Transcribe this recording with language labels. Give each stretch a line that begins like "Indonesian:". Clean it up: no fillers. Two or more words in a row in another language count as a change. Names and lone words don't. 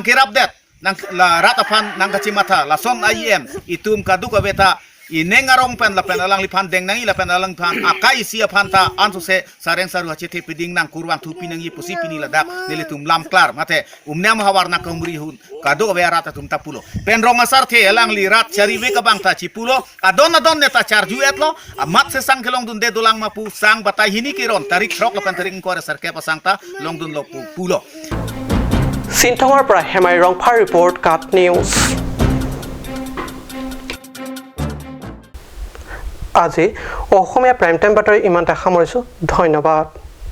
Karbi: kirap det nang la ratapan nang kachi mata lason IEM itum kaduk aveta inengarong pen la pen alang lipan deng nangi la pen alang pan akai sia panta ansu se sareng saru hachete piding nang kurwan tupi nangi pusi pini ladak nelitum lam klar mate umnya mahawar na kumri hun kado be rata tum tapulo pen rong asar the alang li rat chari we ka bang ta chipulo adon neta charju etlo amat se sang kelong dun de dulang mapu sang batai hini kiron tarik rok la pen tarik ko sarke pasang ta long dun lo pulo
Assamese: Sintongor pra Hemai Rongpha report Kat News আজি অসমীয়া প্ৰাইম টাইম বাতৰি ইমানতে সামৰিছোঁ ধন্যবাদ